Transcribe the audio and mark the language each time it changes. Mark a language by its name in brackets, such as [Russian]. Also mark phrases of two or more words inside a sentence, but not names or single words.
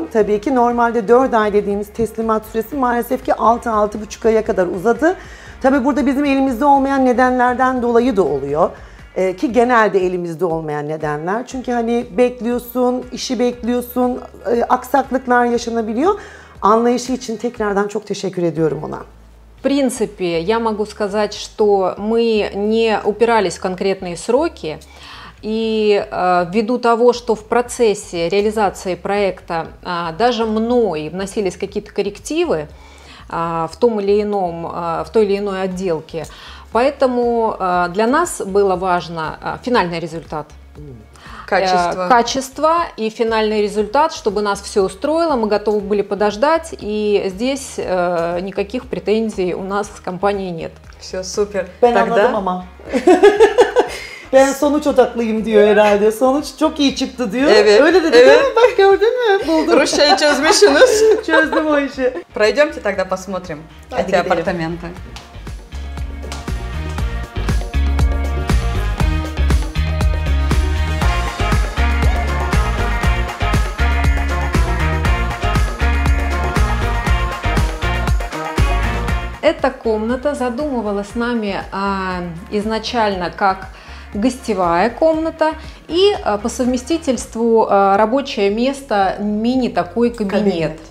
[Turkish] Tabii ki normalde 4 ay dediğimiz teslimat süresi maalesef ki 6-6,5 aya kadar uzadı. Tabii burada bizim elimizde olmayan nedenlerden dolayı da oluyor. Ki genelde elimizde olmayan nedenler. Çünkü hani bekliyorsun, işi bekliyorsun, aksaklıklar yaşanabiliyor. Anlayışı için tekrardan çok teşekkür ediyorum ona. [Russian] В принципе, я могу сказать, что мы не упирались в конкретные сроки, и ввиду того, что в процессе реализации проекта даже мной вносились какие-то коррективы в той или иной отделке, поэтому для нас было важно финальный результат. Качество и финальный результат, чтобы нас все устроило, мы готовы были подождать, и здесь никаких претензий у нас с компанией нет. Все супер. [Turkish] Ben anladım ama. Ben sonuç odaklıyım diyor herhalde. Sonuç çok iyi çıktı diyor. Evet. Öyle dedi değil mi? Bak gördün mü? Buldum. Рушей çözmüşsünüz. Çözdüm o işi. [Russian] Пройдемте тогда посмотрим [Turkish] Hadi [Russian] эти [Turkish] gidelim. [Russian] апартаменты. Эта комната задумывалась нами изначально как гостевая комната и по совместительству рабочее место, мини такой кабинет.